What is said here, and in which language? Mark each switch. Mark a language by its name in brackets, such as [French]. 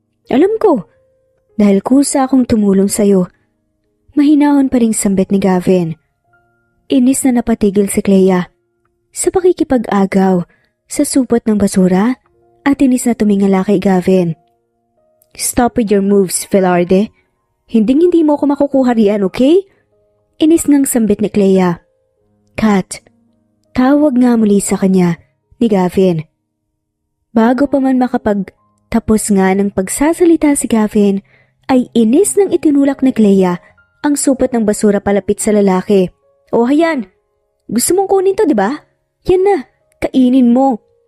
[Filipino] Alam ko, dahil kusa akong tumulong sa'yo. Mahinahon pa ring sambit ni Gavin. Inis na napatigil si Clea sa pakikipag-agaw sa supot ng basura at inis na tumingala kay Gavin. [English] Stop with your moves, Velarde. [Filipino] Hindi mo ako makukuha riyan, okay? Inis ngang sambit ni Clea. Kat, tawag nga muli sa kanya ni Gavin. Bago pa man makapagtapos nga ng pagsasalita si Gavin, ay inis nang itinulak ni Clea ang supot ng basura palapit sa lalaki. O hayan, gusto mong kunin to, di ba? Yan na, kainin mo.